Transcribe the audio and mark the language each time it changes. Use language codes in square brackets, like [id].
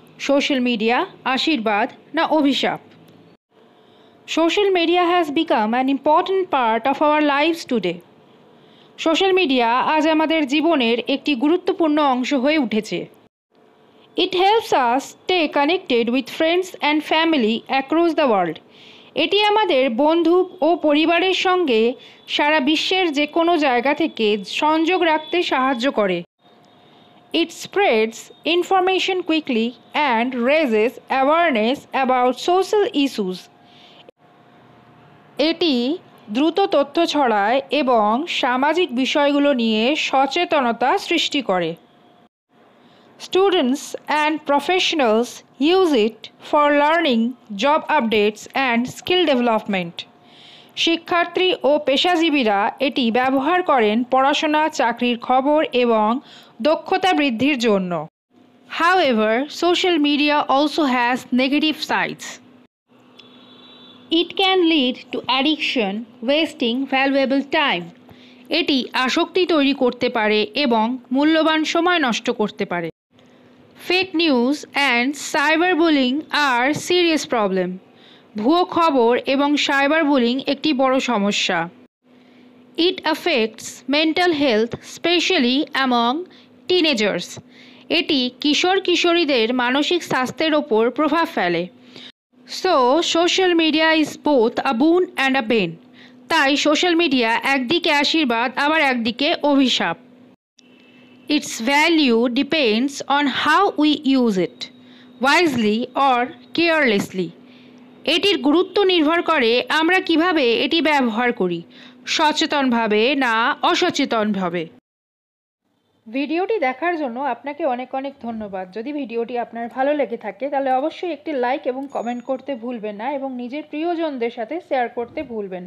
[bn] Social media, আশীর্বাদ না অভিশাপ? [en] Social media has become an important part of our lives today. [bn] Social media আজ আমাদের জীবনের একটি গুরুত্বপূর্ণ অংশ হয়ে উঠেছে। [en] It helps us stay connected with friends and family across the world. [bn] এটি আমাদের বন্ধু ও পরিবারের সঙ্গে সারা বিশ্বের যে কোনো জায়গা থেকে সংযোগ রাখতে সাহায্য করে। [en] It spreads information quickly and raises awareness about social issues. [bn] এটি দ্রুত তথ্য ছড়ায় এবং সামাজিক বিষয়গুলো নিয়ে সচেতনতা সৃষ্টি করে। [en] Students and professionals use it for learning, job updates and skill development. [bn] শিক্ষার্থী ও পেশাজীবীরা এটি ব্যবহার করেন পড়াশোনা, চাকরির খবর এবং দক্ষতা বৃদ্ধির জন্য। [en] However, social media also has negative sides. It can lead to addiction, wasting valuable time. [bn] এটি আসক্তি তৈরি করতে পারে এবং মূল্যবান সময় নষ্ট করতে পারে। [en] Fake news and cyberbullying are serious problem. [bn] ভুয়ো খবর এবং সাইবার বুলিং একটি বড় সমস্যা। [en] It affects mental health, especially among teenagers. [bn] এটি কিশোরীদের মানসিক স্বাস্থ্যের ওপর প্রভাব ফেলে। [en] So, social media is both a boon and a bane. [bn] তাই সোশ্যাল মিডিয়া একদিকে আশীর্বাদ আবার একদিকে অভিশাপ। [en] Its value depends on how we use it, wisely or carelessly. [bn] এটির গুরুত্ব নির্ভর করে আমরা কিভাবে এটি ব্যবহার করি, সচেতনভাবে না অসচেতনভাবে। ভিডিওটি দেখার জন্য আপনাকে অনেক অনেক ধন্যবাদ। যদি ভিডিওটি আপনার ভালো লেগে থাকে তাহলে অবশ্যই একটি লাইক এবং কমেন্ট করতে ভুলবেন না এবং নিজের প্রিয়জনদের সাথে শেয়ার করতে ভুলবেন না।